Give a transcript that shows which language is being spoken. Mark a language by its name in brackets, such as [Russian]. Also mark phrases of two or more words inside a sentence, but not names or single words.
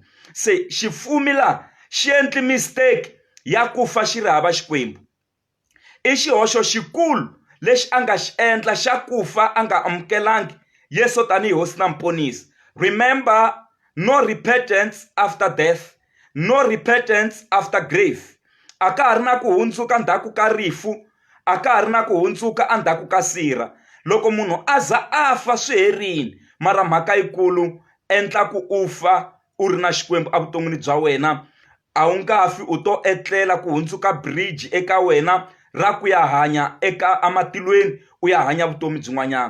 [Tsonga] Se xifumi la xi endli mistake ya ku fa xi ri hava Xikwembu. I xihoxo xikulu lexi a nga xi endla xa ku fa a nga amukelangi Yesu tanihi hosi na muponisi. [English] Remember, no repentance after death, no repentance after grave. [Tsonga] A ka ha ri na ku hundzuka ndzhaku ka rifu, a ka ha ri na ku hundzuka endzhaku ka sirha. Loko munhu a za a fa swi herile, mara mhaka yikulu endla ku u fa u ri na Xikwembu evuton'wini bya wena. A wu nga fi, u to etlela ku hundzuka bridge eka wena ra ku ya hanya eka amatilweni, u ya hanya vutomi byin'wanyana.